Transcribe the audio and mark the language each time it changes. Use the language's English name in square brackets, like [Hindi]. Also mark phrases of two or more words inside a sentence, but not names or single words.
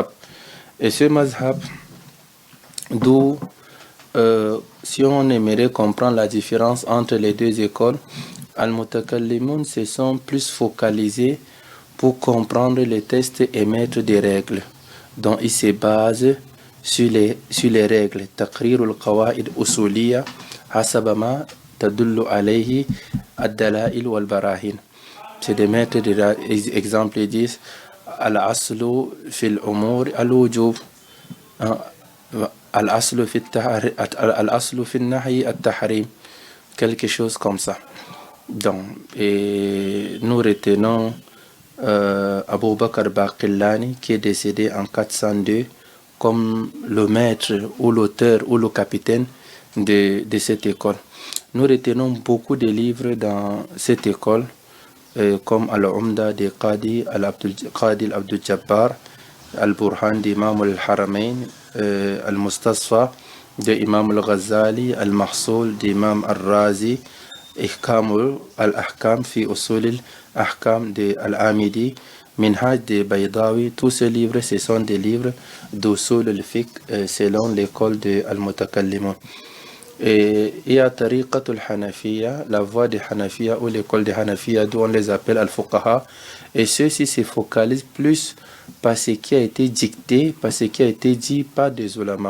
[French] Et ce mazhab, d'où si on aimerait comprendre la différence entre les deux écoles, Al-Mutakallimun se sont plus focalisés pour comprendre les textes et mettre des règles. Donc ils se basent sur les règles. [Arabic] تقرير القواعد الأصولية حسب ما تدل عليه الدلائل و البراهين. [French] C'est de mettre des exemples. Ils disent [Arabic] الأصل في الأمور الوجوب، الأصل في النهي التحريم, [French] quelque chose comme ça. Donc, et nous retenons Abu Bakr Baqillani qui est décédé en 402 comme le maître ou l'auteur ou le capitaine de cette école. Nous retenons beaucoup de livres dans cette école comme Al-Umda de Qadi Abdul Jabbar, Al-Burhan d'Imam Al-Haramain, Al-Mustasfa de Imam Al-Ghazali, Al-Mahsoul d'Imam Al-Razi, Ihkam Al-Ahkam fi Usul Al-Ahkam de Al-Amidi, Minhaj de Baydawi. Tous ces livres, ce sont des livres d' [Arabic] أصول الفقه [French] selon l'école de Al-Mutakallimun. Et il y a [Arabic] طريقة الحنفية, [French] la voie des Hanafiya ou l'école des Hanafiya, d'où on les appelle Al-Fuqaha. Et ceux-ci se focalisent plus par ce qui a été dicté, par ce qui a été dit par des ulama.